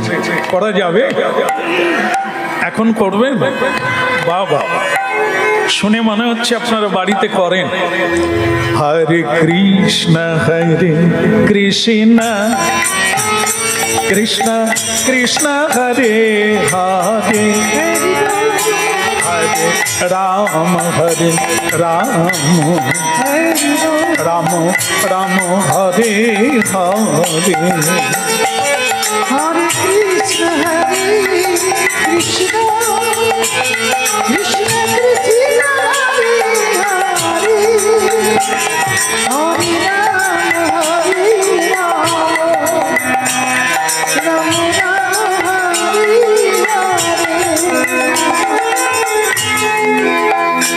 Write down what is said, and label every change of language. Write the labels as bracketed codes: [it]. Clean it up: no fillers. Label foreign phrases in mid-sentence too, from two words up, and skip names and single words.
[bn] করা যাবে? এখন করবেন? বাবা, শুনে মনে হচ্ছে আপনারা বাড়িতে করেন। [sa] হরে কৃষ্ণ কৃষ্ণ কৃষ্ণ কৃষ্ণ হরে হরে হরে রাম হরে রাম রাম রাম হরে হরে Hare Krishna, Hare Krishna, Krishna Krishna, Hare Hare, Hare Rama, Hare Rama, Rama Rama, Hare Hare.